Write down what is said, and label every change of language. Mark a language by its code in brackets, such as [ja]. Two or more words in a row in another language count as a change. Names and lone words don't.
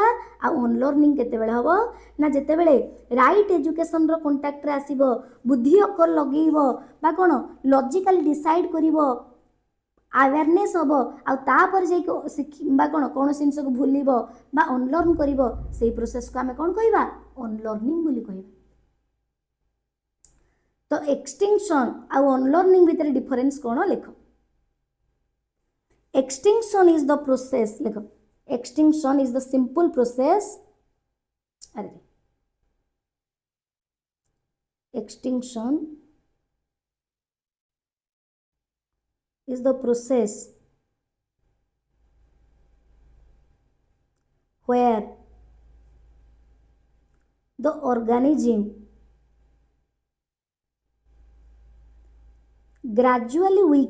[or] ଆଉ ଅନଲର୍ଣ୍ଣିଂ କେତେବେଳେ ହେବ ନା ଯେତେବେଳେ [en] right education [or] କଣ୍ଟାକ୍ଟରେ ଆସିବ, ବୁଦ୍ଧି ଅକଲ ଲଗେଇବ ବା କ'ଣ [en] logically decide [or] କରିବ, ଆୱାରନେସ୍ ହେବ, ଆଉ ତାପରେ ଯାଇକି ବା କ'ଣ କୌଣସି ଜିନିଷକୁ ଭୁଲିବ ବା ଅନଲର୍ନ କରିବ, ସେଇ ପ୍ରୋସେସକୁ ଆମେ କ'ଣ କହିବା? ଅନଲର୍ଣ୍ଣିଂ ବୋଲି କହିବା। ତ ଏକ୍ସଟିଂସନ୍ ଆଉ ଅନଲର୍ଣ୍ଣିଂ ଭିତରେ ଡିଫରେନ୍ସ କ'ଣ ଲେଖ? [en] Extinction is the process. देखो, extinction is the simple process. अरे, extinction is the process where the organism gradually